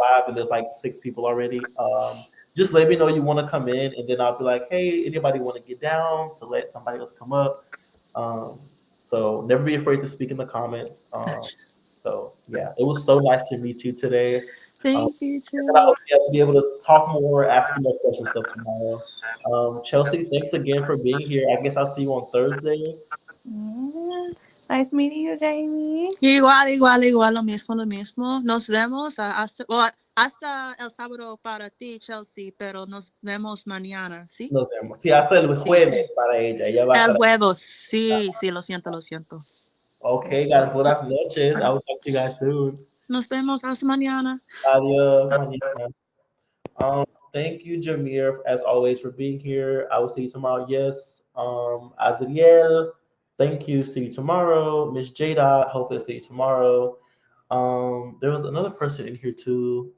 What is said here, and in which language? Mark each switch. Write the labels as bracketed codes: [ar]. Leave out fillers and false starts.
[en] live and there's like 6 people already, just let me know you want to come in, and then I'll be like, hey, anybody want to get down to let somebody else come up? Um, so never be afraid to speak in the comments. So yeah, it was so nice to meet you today. Um, Thank you and I too. hope you guys will be able to talk more, ask you more questions stuff tomorrow. Chelsea, thanks again for being here. I guess I'll see you on Thursday. Mm, nice meeting you, Jamie. [es] Igual, igual, igual, lo mismo, lo mismo. Nos vemos hasta el sábado para ti, Chelsea, pero nos vemos mañana, ¿sí? Nos vemos. Sí, hasta el Sí, sí. jueves para ella. Ella va a El estar. huevo, sí, sí, lo siento, lo siento. [en] Okay, guys. [es] Buenas noches. [en] I will talk to you guys soon. [es] Nos vemos hasta mañana. Adios, mañana. [en] Thank you, Jameer, as always, for being here. I will see you tomorrow. Yes. Azriel, thank you. See you tomorrow. Miss Jada, hopefully see you tomorrow. There was another person in here too.